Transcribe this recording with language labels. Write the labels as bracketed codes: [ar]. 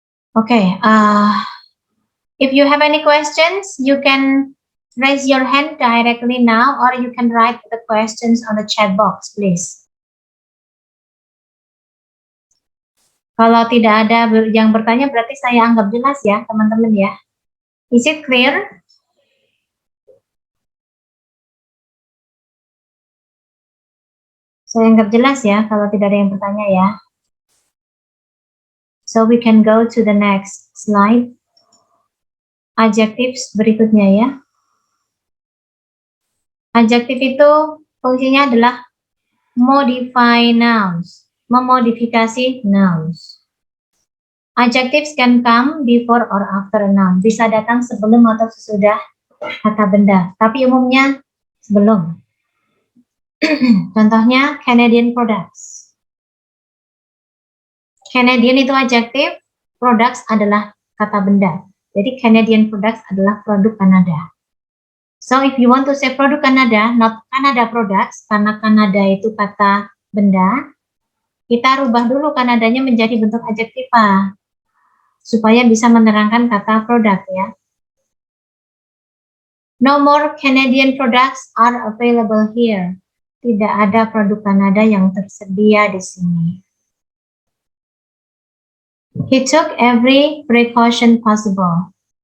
[en] Okay, if you have any questions, you can raise your hand directly now, or you can write the questions on the chat box, please. [id] Kalau tidak ada yang bertanya, berarti saya anggap jelas ya, teman-teman ya. [en] Is it clear? [id] Saya anggap jelas ya, kalau tidak ada yang bertanya ya. [en] So we can go to the next slide. [id] Adjectives berikutnya ya. Adjective itu fungsinya adalah modify nouns, memodifikasi nouns. [en] Adjectives can come before or after a noun. [id] Bisa datang sebelum atau sesudah kata benda, tapi umumnya sebelum. Contohnya Canadian products. Canadian itu adjektif, products adalah kata benda. Jadi Canadian products adalah produk Kanada. [en] So if you want to say [id] produk Kanada, [en] not Canada products, [id] karena Kanada itu kata benda, kita rubah dulu Kanadanya menjadi bentuk adjektiva supaya bisa menerangkan kata produk ya. [en] No more Canadian products are available here. [id] Tidak ada produk Kanada yang tersedia di sini. [en] He took every precaution possible.